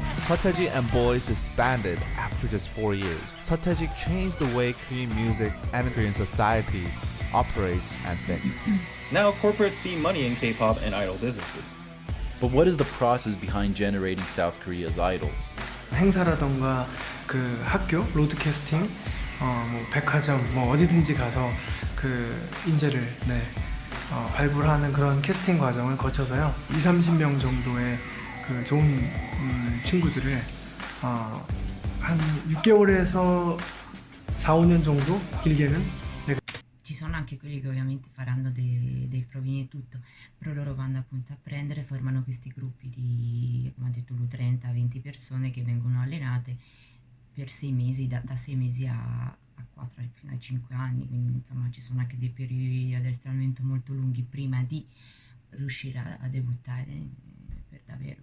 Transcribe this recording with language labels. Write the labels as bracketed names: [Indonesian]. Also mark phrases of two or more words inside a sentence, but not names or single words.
[English] Sataji and Boys disbanded after just 4 years. Sataji changed the way Korean music and Korean society operates and thinks. Now corporates see money in K-pop and idol businesses. But what is the process behind generating South Korea's idols? [Korean] 행사라던가 그 학교 로드 캐스팅, 뭐 백화점, 뭐 어디든지 가서 그 인재를 발굴하는 그런 캐스팅 과정을 거쳐서요 20-30명 정도의 그 좋은 친구들을 한 6개월에서 4-5년 정도 길게는. [Italian] Ci sono anche quelli che ovviamente faranno dei provini e tutto, però loro vanno appunto a prendere, formano questi gruppi di, come ha detto lui, 30-20 persone che vengono allenate per 6 mesi, da 6 mesi a 4 fino ai 5 anni, quindi insomma ci sono anche dei periodi di addestramento molto lunghi prima di riuscire a debuttare per davvero.